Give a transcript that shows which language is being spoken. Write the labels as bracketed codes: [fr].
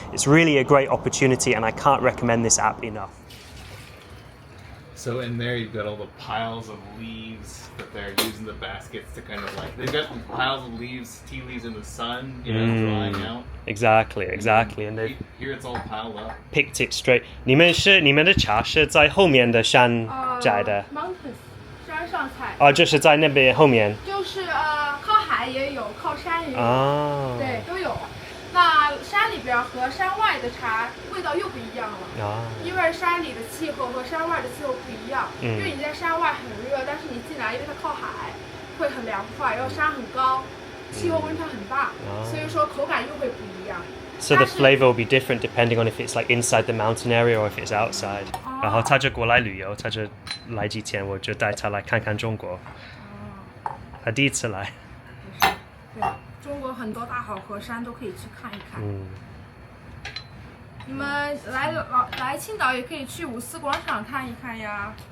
[en] It's really a great opportunity and I can't recommend this app enough. So in there you've got all the piles of leaves that they're using the baskets to kind of they've got piles of leaves, tea leaves in the sun, drying out. Exactly. And they've here it's all piled up. Picked it straight. [zh] 你们的茶是在后面的山摘的 Mantis 山上采就是在那边后面就是靠海也有，靠山也有对，都有。那山里边和山外的茶味道又不一样了因为山里的气候和山外的气候不一样因为你在山外很热，但是你进来因为它靠海会很凉快，然后山很高，气候温差很大所以说口感又会不一样。 [en] So the flavor will be different depending on if it's inside the mountain area or if it's outside. [zh] 然后他就过来旅游，他就来几天，我就带他来看看中国。他第一次来。对，中国很多大好河山都可以去看一看。你们来青岛也可以去五四广场看一看呀。